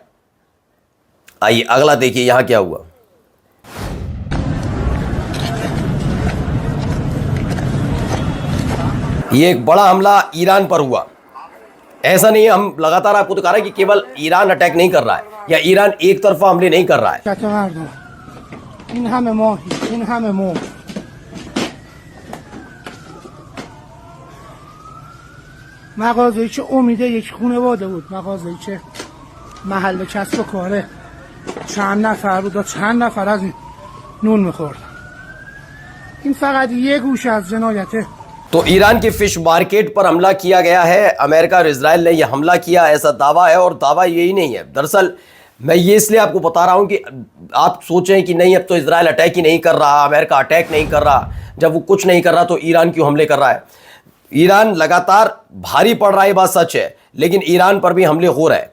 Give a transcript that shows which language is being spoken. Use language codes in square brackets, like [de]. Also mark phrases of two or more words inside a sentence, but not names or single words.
[hi] आइए अगला देखिए यहां क्या हुआ। ये एक बड़ा हमला ईरान पर हुआ। ऐसा नहीं है, हम लगातार आपको दिखा रहे हैं कि केवल ईरान अटैक नहीं कर रहा है या ईरान एक तरफा हमले नहीं कर रहा है। [fa] مغازه‌ای که امید یک خانواده بود، مغازه‌ای که محل کسب و کاره چند نفر بود و چند نفر از این نون می‌خوردن. این فقط یه گوشه از جنایته. [hi] तो ईरान की फिश मार्केट पर हमला किया गया है। अमेरिका और इजराइल ने यह हमला किया, ऐसा दावा है। और दावा यही नहीं है, दरअसल मैं ये इसलिए आपको बता रहा हूं कि आप सोचें कि नहीं अब तो इजराइल अटैक ही नहीं कर रहा, अमेरिका अटैक नहीं कर रहा। जब वो कुछ नहीं कर रहा तो ईरान क्यों हमले कर रहा है? ईरान लगातार भारी पड़ रहा है, बात सच है, लेकिन ईरान पर भी हमले हो रहे हैं।